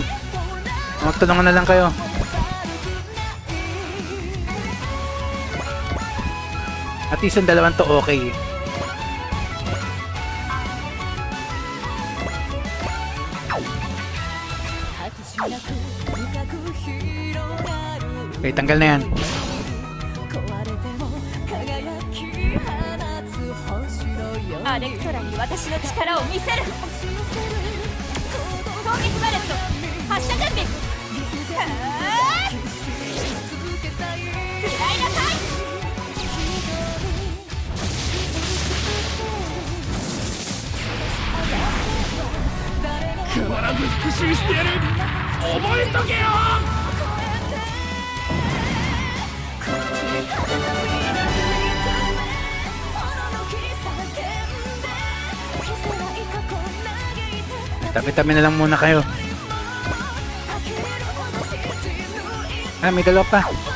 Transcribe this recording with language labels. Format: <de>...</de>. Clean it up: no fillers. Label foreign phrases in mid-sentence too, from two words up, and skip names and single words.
<tl>Magtulungan na lang kayo.</tl> <en>At least</en> <tl>yung dalawang to okay. Okay, tanggal na yan.</tl> <ja>アレクトラに私の力を見せる。攻撃バレット発射準備。食らいなさい。必ず復讐してやる。覚えとけよ。</ja> <tl>Tabi-tabi na lang muna kayo. Ah, may dalawa pa.</tl>